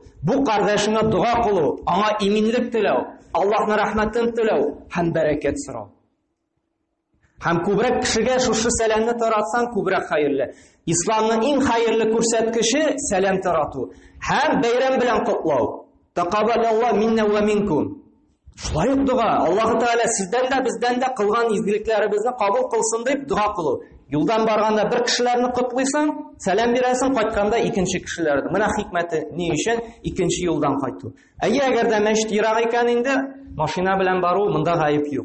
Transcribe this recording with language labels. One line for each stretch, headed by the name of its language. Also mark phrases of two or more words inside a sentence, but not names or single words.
Tatar: Бу кардәшеңә дуа кылу, аңа иминлек теләү, Аллаһның рәхмәтен теләү һәм бәрәкәт сорау. Һәм күбрәк кешегә шушы сәламны таратсаң, күбрәк хәерле. Исламның иң хәерле күрсәткече сәлам тарату һәм бәйрәм белән котлау.
Arabic: تقبل الله منا ومنكم.
Tatar: Шулай ук дуа, Аллаһу Тәгалә сездән дә, бездән дә кылган изгелекләребезне кабул кылсын дип дуа кылу. Юлдан барганда бер кешеләрне котлыйсың, сәлам бирәсең, кайтканда икенче кешеләрне. Менә хикмәте ни өчен икенче юлдан кайту. Әгәр дә мәчет ерак икән инде, машина белән бару монда гаеп юк.